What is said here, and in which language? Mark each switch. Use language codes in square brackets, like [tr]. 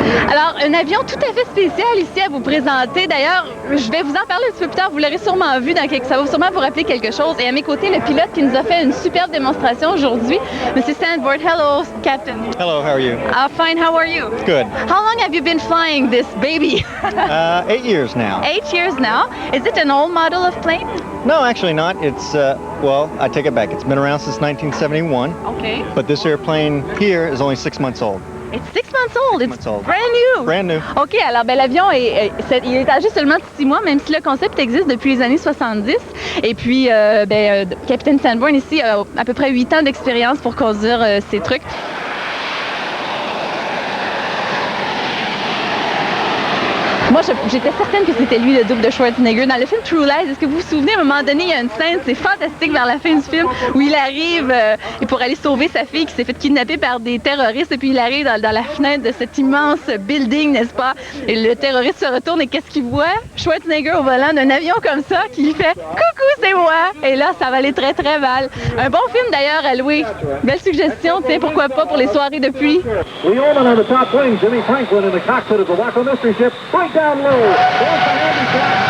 [fr] Alors, un avion tout à fait spécial ici à vous présenter. D'ailleurs, je vais vous en parler un petit peu plus tard. Vous l'aurez sûrement vu, ça va sûrement vous rappeler quelque chose. Et à mes côtés, le pilote qui nous a fait une superbe démonstration aujourd'hui, Monsieur Sandborn. [en] Hello, Captain. Hello, how are you? Fine, how are you? Good. How long have you been flying this baby? 8 years now. 8 years now. Is it an old model of plane? No, actually not. It's, well, I take it back. It's been around since 1971. Okay. But this airplane here is only 6 months old. It's 6 months old. It's brand new. Brand new. [fr] OK, alors l'avion il est âgé seulement de 6 mois, même si le concept existe depuis les années 70. Et puis, Capitaine Sandborn ici a à peu près 8 ans d'expérience pour conduire ces trucs. Moi, j'étais certaine que c'était lui le double de Schwarzenegger. Dans le film True Lies, est-ce que vous vous souvenez, à un moment donné, il y a une scène, c'est fantastique vers la fin du film, où il arrive pour aller sauver sa fille qui s'est fait kidnapper par des terroristes, et puis il arrive dans la fenêtre de cet immense building, n'est-ce pas? Et le terroriste se retourne, et qu'est-ce qu'il voit? Schwarzenegger au volant d'un avion comme ça, qui lui fait « Coucou, c'est moi! » Et là, ça va aller très, très mal. Un bon film d'ailleurs à louer. Belle suggestion, tu sais, pourquoi pas pour les soirées de pluie. [en] Down low. There's the handicap.